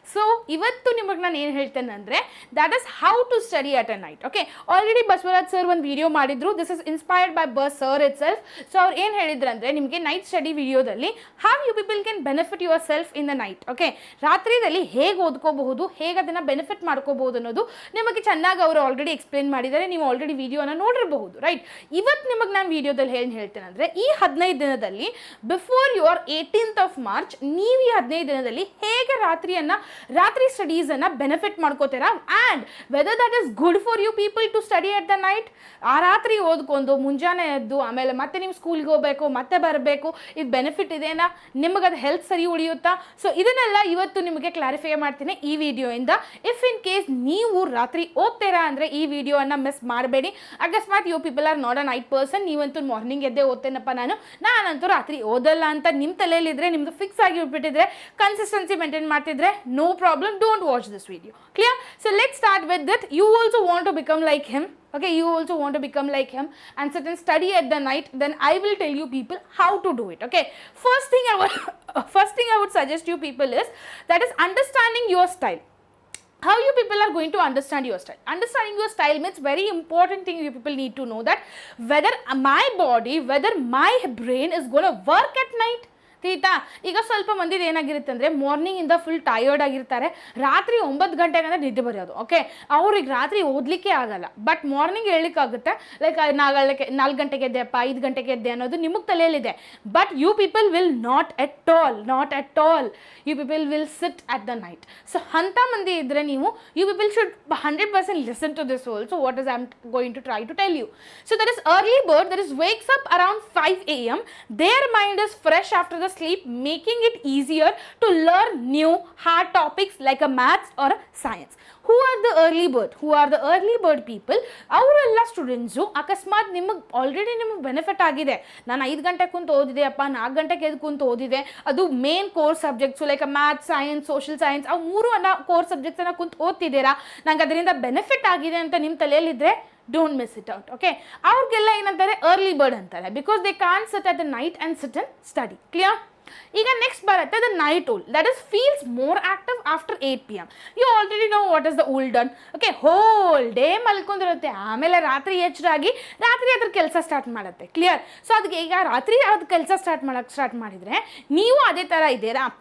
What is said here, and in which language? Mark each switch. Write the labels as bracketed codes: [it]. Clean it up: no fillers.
[en] So [kn] ಇವತ್ತು ನಿಮಗೆ ನಾನು ಏನು ಹೇಳ್ತೇನೆ ಅಂದರೆ [en] that is how to study at a night. [kn] Okay, already Basavaraj sir ಒಂದು ವಿಡಿಯೋ ಮಾಡಿದ್ರು. [en] This is inspired by Bus sir itself. So [kn] ಅವ್ರು ಏನು ಹೇಳಿದ್ರು ಅಂದರೆ ನಿಮಗೆ ನೈಟ್ ಸ್ಟಡಿ ವಿಡಿಯೋದಲ್ಲಿ [en] how you people can benefit yourself in the night. [kn] Okay, ರಾತ್ರಿಯಲ್ಲಿ ಹೇಗೆ ಓದ್ಕೋಬಹುದು, ಹೇಗೆ ಅದನ್ನು ಬೆನಿಫಿಟ್ ಮಾಡ್ಕೋಬಹುದು ಅನ್ನೋದು ನಿಮಗೆ ಚೆನ್ನಾಗಿ ಅವರು ಆಲ್ರೆಡಿ ಎಕ್ಸ್ಪ್ಲೇನ್ ಮಾಡಿದ್ದಾರೆ. ನೀವು ಆಲ್ರೆಡಿ ವಿಡಿಯೋನ ನೋಡಿರಬಹುದು, ರೈಟ್? ಇವತ್ತು ನಿಮಗೆ ನಾನು ವಿಡಿಯೋದಲ್ಲಿ ಏನು ಹೇಳ್ತೇನೆ ಅಂದರೆ ಈ 15 ದಿನದಲ್ಲಿ [en] before your 18th of March [kn] ನೀವು ಈ 15 ದಿನದಲ್ಲಿ ಹೇಗೆ ರಾತ್ರಿ ಸ್ಟಡೀಸನ್ನು benefit ಮಾಡ್ಕೋತೀರಾ [en] And whether that is good for you people to study at the night. [kn] ಆ ರಾತ್ರಿ ಓದ್ಕೊಂಡು ಮುಂಜಾನೆ ಎದ್ದು ಆಮೇಲೆ ಮತ್ತೆ ನೀವು ಸ್ಕೂಲ್ಗೆ ಹೋಗಬೇಕು, ಮತ್ತೆ ಬರಬೇಕು, ಇದು ಬೆನಿಫಿಟ್ ಇದೆನಾ, ನಿಮಗದು ಹೆಲ್ತ್ ಸರಿ ಉಳಿಯುತ್ತಾ? ಸೊ ಇದನ್ನೆಲ್ಲ ಇವತ್ತು ನಿಮಗೆ ಕ್ಲಾರಿಫೈ ಮಾಡ್ತೀನಿ ಈ ವಿಡಿಯೋಯಿಂದ. ಇಫ್ ಇನ್ ಕೇಸ್ ನೀವು ರಾತ್ರಿ ಓದ್ತೀರಾ ಅಂದರೆ ಈ ವಿಡಿಯೋನ ಮಿಸ್ ಮಾಡಬೇಡಿ. ಅಕಸ್ಮಾತ್ [en] you people are not a night person, [kn] ನೀವಂತೂ ಮಾರ್ನಿಂಗ್ ಎದ್ದೇ ಓದ್ತೇನಪ್ಪ ನಾನಂತೂ ರಾತ್ರಿ ಓದಲ್ಲ ಅಂತ ನಿಮ್ಮ ತಲೆಯಲ್ಲಿದ್ದರೆ, ನಿಮ್ಮದು ಫಿಕ್ಸ್ ಆಗಿ ಬಿಟ್ಟಿದ್ರೆ, ಕನ್ಸಿಸ್ಟೆನ್ಸಿ ಮೇಂಟೈನ್ ಮಾಡ್ತಿದ್ರೆ, [en] No problem, don't watch this video. Clear? So let start with that. You also want to become like him. Okay, you also want to become like him and sit and study at the night, then I will tell you people how to do it. Okay, first thing I would suggest you people is that is understanding your style. How you people are going to understand your style? Understanding your style means very important thing. You people need to know that whether my body, whether my brain is going to work at night. [kn] ತೀತಾ ಈಗ ಸ್ವಲ್ಪ ಮಂದಿದು ಏನಾಗಿರುತ್ತೆ ಅಂದರೆ ಮಾರ್ನಿಂಗಿಂದ full tired ಆಗಿರ್ತಾರೆ, ರಾತ್ರಿ 9 ಗಂಟೆಗೆ ಅಂದರೆ ನಿದ್ದೆ ಬರೆಯೋದು. ಓಕೆ, ಅವ್ರಿಗೆ ರಾತ್ರಿ ಓದಲಿಕ್ಕೆ ಆಗಲ್ಲ, ಬಟ್ ಮಾರ್ನಿಂಗ್ ಹೇಳಲಿಕ್ಕಾಗುತ್ತೆ. ಲೈಕ್ 4 ಗಂಟೆಗೆ ಎದ್ದೆ ಅಪ್ಪ, 5 ಗಂಟೆಗೆ ಎದ್ದೆ ಅನ್ನೋದು ನಿಮಗೆ ತಲೆಯಲ್ಲಿದೆ. [en] But you people will not at all you people will sit at the night. [kn] So ಅಂಥ ಮಂದಿ ಇದ್ದರೆ ನೀವು [en] You people should 100% listen to this also what is I am going to try to tell you. So that is early bird that is wakes up around 5 AM. Their mind is fresh after the sleep, making it easier to learn new hard topics like a maths or a science. Who are the early bird people? [kn] ಅವರೆಲ್ಲ students ಅಕಸ್ಮಾತ್ ನಿಮಗೆ already ನಿಮಗೆ benefit ಆಗಿದೆ. ನಾನು 5 ಗಂಟೆಗೆ ಕುಂತು ಓದಿದೆ ಅಪ್ಪ, 4 ಗಂಟೆಗೆ ಎದ್ದು ಕುಂತು ಓದಿದೆ, ಅದು main course subjects like maths, science, social science, ಅವು 3 ಕೋರ್ಸ್ ಸಬ್ಜೆಕ್ಟ್ಸನ್ನು ಕುಂತು ಓದ್ತಿದ್ದೀರಾ, ನಂಗೆ ಅದರಿಂದ ಬೆನಿಫಿಟ್ ಆಗಿದೆ ಅಂತ ನಿಮ್ಮ ತಲೆಯಲ್ಲಿದ್ದರೆ [en] don't miss it out. Okay, [kn] ಅವ್ರಿಗೆಲ್ಲ ಏನಂತಾರೆ [en] early bird ಅಂತಾರೆ, because they can't sit at the night and sit and study. Clear? [kn] ಈಗ ನೆಕ್ಸ್ಟ್ ಬರುತ್ತೆ [en] The night owl, that is feels more active after 8 PM. You already know what is the owl done. [kn] Okay, whole day ಮಲ್ಕೊಂಡಿರುತ್ತೆ, ಆಮೇಲೆ ರಾತ್ರಿ ಎಚ್ಚರಾಗಿ ರಾತ್ರಿ ಅದ್ರ ಕೆಲಸ start ಮಾಡುತ್ತೆ. Clear? So ಅದಕ್ಕೆ ಈಗ ರಾತ್ರಿ ಅದು ಕೆಲಸ ಸ್ಟಾರ್ಟ್ ಮಾಡಿದರೆ ನೀವು ಅದೇ ಥರ ಇದ್ದೀರಾ.